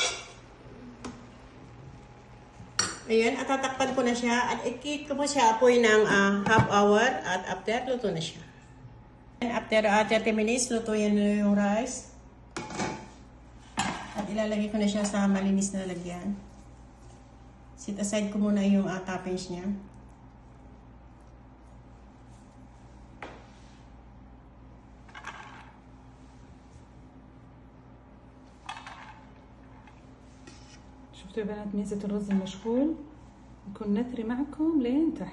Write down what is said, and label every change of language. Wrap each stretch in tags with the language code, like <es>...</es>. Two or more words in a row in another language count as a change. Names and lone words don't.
<tl>Ayan, at tatakpan ko na siya at i-keep ko po siya apoy ng</tl> <en>half hour</en> <tl>at after, luto na siya.</tl> <en>And after 30 minutes,</en> <tl>luto yan na yung rice. At ilalagay ko na siya sa malinis na lagyan.</tl> <en>Set aside</en> <tl>ko muna yung toppings niya.</tl> <ar>شفتوا يا بنات ميزة الرز المشغول يكون نثري معكم لين تحت.</ar>